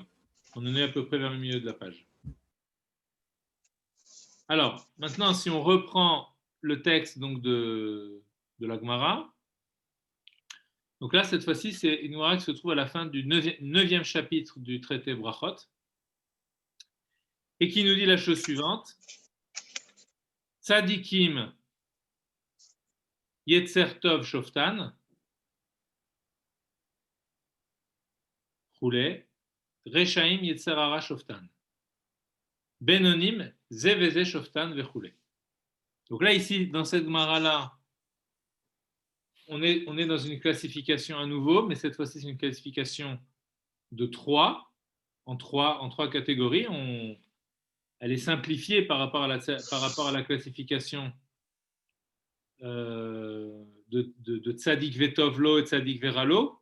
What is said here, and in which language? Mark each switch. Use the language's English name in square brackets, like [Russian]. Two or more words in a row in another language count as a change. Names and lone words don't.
[French] On en est à peu près vers le milieu de la page. Alors, maintenant, si on reprend le texte donc, de la Gemara, donc là, cette fois-ci, c'est une Gemara qui se trouve à la fin du 9e chapitre du traité Brachot, et qui nous dit la chose suivante. [Hebrew] צדיקים יצר טוב שופטן וכולי רשעים יצר הרע שופטן בינונים זה וזה שופטן וכולי. [French] Donc là, ici, dans cette Gemara-là, on est dans une classification à nouveau, mais cette fois-ci, c'est une classification de 3, en trois catégories. Elle est simplifiée par rapport à la classification de [Hebrew] צדיק וטוב לו [French] et [Hebrew] צדיק ורע לו.